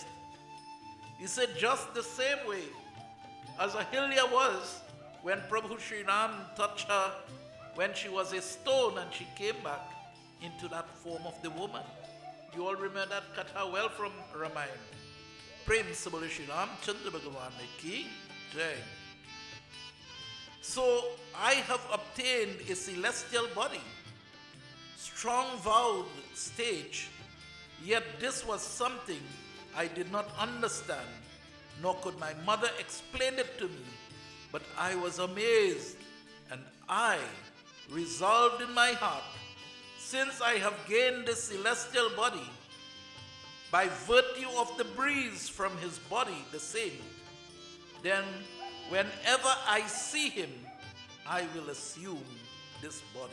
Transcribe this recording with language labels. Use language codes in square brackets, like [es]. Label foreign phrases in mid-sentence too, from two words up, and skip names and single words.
[en] He said just the same way as Ahilya was when Prabhu Sri Ram touched her when she was a stone and she came back into that form of the woman. You all remember that katha well from Ramayana. [hi] Prem se bole Shri Ram Chandra Bhagavan ki jai. [en] So I have obtained a celestial body, strong vowed stage, yet this was something I did not understand, nor could my mother explain it to me, but I was amazed, and I resolved in my heart, since I have gained this celestial body, by virtue of the breeze from his body, the same, then whenever I see him, I will assume this body.